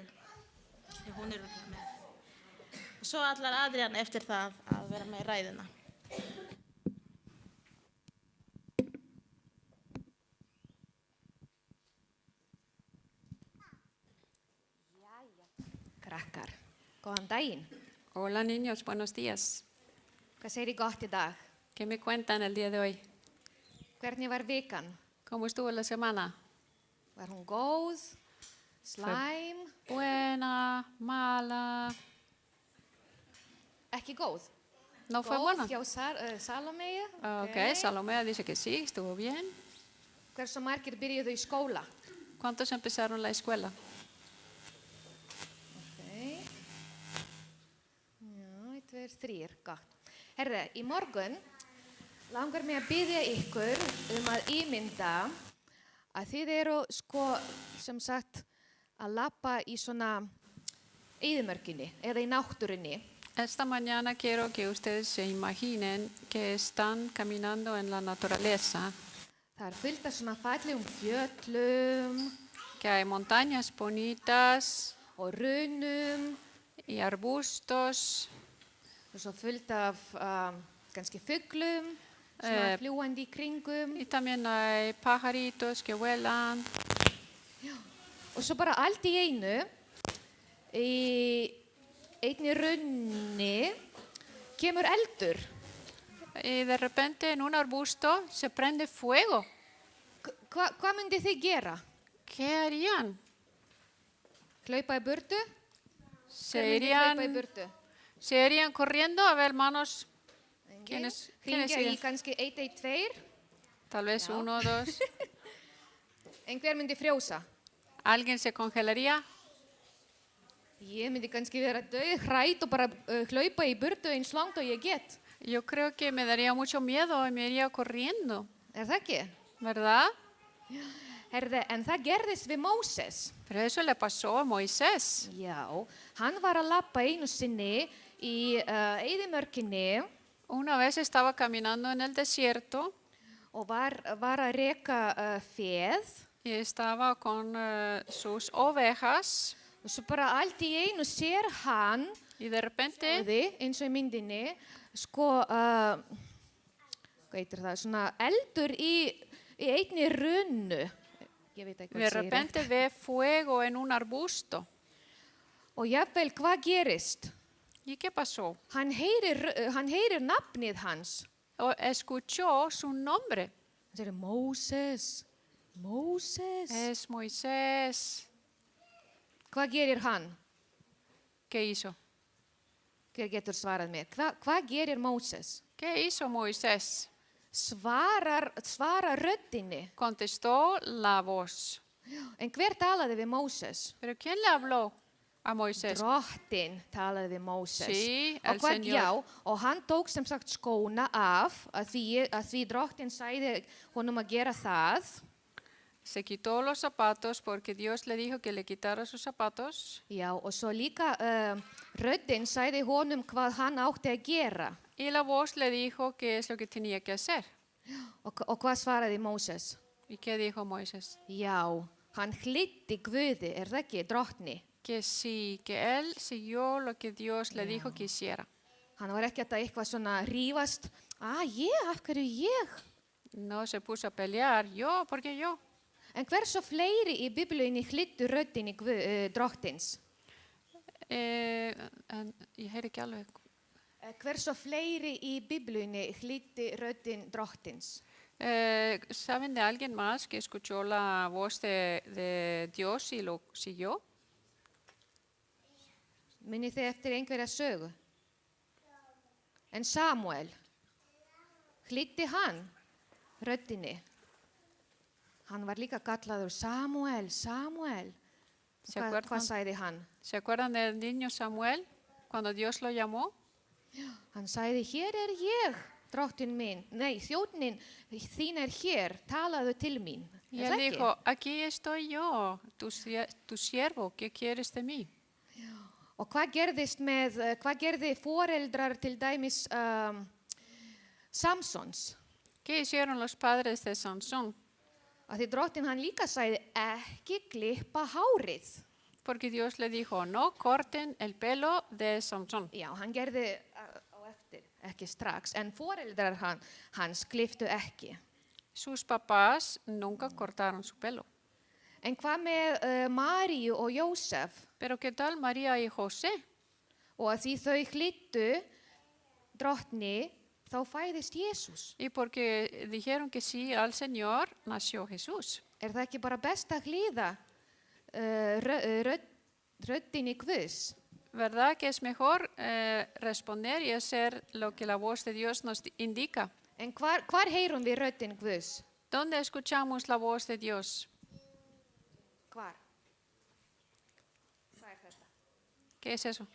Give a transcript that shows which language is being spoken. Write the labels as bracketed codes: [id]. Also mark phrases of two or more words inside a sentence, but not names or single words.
[is] Hún er með. Og svo allar Adrian eftir það að vera með ræðuna. Jæja, krakkar, góðan daginn. [es] Hola niños, buenos días. [is] Hvað segir í gott í dag? [es] ¿Qué me cuentan el día de hoy? [is] Hvernig var vikan? [es] ¿Cómo estuvo la semana? [is] Var hún góð? Slæm? [es] Buena, mala. [is] Ekki góð? [es] No fue buena. [is] Góð hjá Salomea? [es] Ok, Salomea dice que sí, estuvo bien. [is] Hversu margir byrjuðu í skóla? [es] ¿Cuántos empezaron la escuela? [is] Ok. Já, 1, 2, 3, gott. Herðu, í morgun langar mig að biðja ykkur að ímynda að þið eru sem sagt að labba í svona eyðimörkinni eða í náttúrunni. [es] Esta mañana quiero que ustedes se imaginen que están caminando en la naturaleza. [is] Það fullt af svona fallegum fjöllum. [es] Que hay montañas bonitas. [is] Og runum. [es] Y arbustos. [is] Og svo fullt af kannski fuglum. Svona fljúandi í kringum. [es] Y también hay pajaritos que vuelan. [is] Já. Og svo bara allt í einu, í einni runni, kemur eldur. [es] Y de repente en un arbusto se prende fuego. [is] Hvað myndi þið gera? [es] ¿Qué harían? [is] Hlaupa í burtu? [es] Se irían, [is] hlaupa í burtu? [es] Se irían corriendo, a ver, hermanos, ¿quiénes [is] Hringja í [es] siguen? [is] kannski 112. [es] Tal vez Ya. 1 o 2. [is] Einhver myndi frjósa. [es] ¿Alguien se congelaría? [is] Ég myndi kannski vera döð, hrætt og bara hlaupa í burtu eins langt og ég get. [es] Yo creo que me daría mucho miedo y me iría corriendo, [is] Það ekki? [es] ¿verdad? [is] Herði, en það gerðist við Móses. [es] Pero eso le pasó a Moisés. [is] Já, hann var að labba einu sinni í eyðimörkinni [es] Una vez estaba caminando en el desierto [is] og var að reka feð. [es] y estaba con sus ovejas [is] Og svo bara allt í einu sér hann, [es] y de repente, [is] eins og í myndinni, sko, hvað heitir það, svona eldur í einni runnu. Ég veit ekki [es] de [is] hvað segir [es] repente ve fuego en un arbusto. [is] Og jafnvel, hvað gerist? [es] ¿Y qué pasó? [is] Hann heyrir nafnið hans. [es] Escuchó su nombre. [is] Hann segir, Móses, Móses. [es] Es Moisés. [is] Hvað gerir hann? [es] ¿Qué hizo? [is] Hver getur svarað mér? Hvað gerir Móses? [es] ¿Qué hizo Moisés? [is] Svarar röddinni. [es] Contestó la voz. [is] En hver talaði við Móses? [es] ¿Pero quién le habló a Moisés? [is] Drottin talaði við Móses. [es] Sí, [is] og [es] el [is] hvað, [es] Señor. [is] já, og hann tók sem sagt skóna af að því drottin sagði honum að gera það. [es] Se quitó los zapatos porque Dios le dijo que le quitara sus zapatos. [is] Já, og svo líka röddin sagði honum hvað hann átti að gera. [es] Y la voz le dijo qué es lo que tenía que hacer. [is] Og hvað svaraði Móses? [es] ¿Y qué dijo Moisés? [is] Já, hann hlýddi Guði, það ekki, drottni. [es] Que sí, que él siguió lo que Dios le dijo que hiciera. [is] Hann var ekki að eitthvað svona rífast. Af hverju ég? [es] No se puso a pelear. Yo, ¿por qué yo? [is] En hversu fleiri í Biblíunni hlýddu röddinni drottins? Ég heyri ekki alveg. Hversu fleiri í Biblíunni hlýddi röddin drottins? [es] ¿Saben de alguien más que escuchó la voz de Dios y lo siguió? [is] Munið þið eftir einhverja sögu? En Samuel, hlýddi hann röddinni? Hann var líka kallaður Samuel, Samuel. Hvað sagði hann? [es] ¿Se acuerdan del niño Samuel cuando Dios lo llamó? [is] Hann sagði, hér ég, drottin minn. Nei, þjónnin þín hér, talaðu til mín. [es] Y él dijo, aquí estoy yo, tu siervo, ¿qué quieres de mí? [is] Og hvað gerði foreldrar til dæmis Samsons? [es] ¿Qué hicieron los padres de Sansón? [is] Að því drottin hann líka sagði, ekki klippa hárið. [es] Porque Dios le dijo, no corten el pelo de Sansón. [is] Já, hann gerði á eftir, ekki strax, en foreldrar hans klipptu ekki. [es] Sus papás nunca cortaron su pelo. [is] En hvað með Maríu og Jósef? [es] Pero ¿qué tal María y José? [is] Og að því þau hlýddu drottni, þá fæðist Jesús. [es] Y porque dijeron que sí al Señor, nació Jesús. [is] Það ekki bara best að hlýða röddinni Guðs? [es] ¿Verdad que es mejor responder y hacer lo que la voz de Dios nos indica? [is] En hvar heyrum við röddin Guðs? [es] ¿Dónde escuchamos la voz de Dios? [is] Hvar? Hvað þetta? [es] ¿Qué es eso?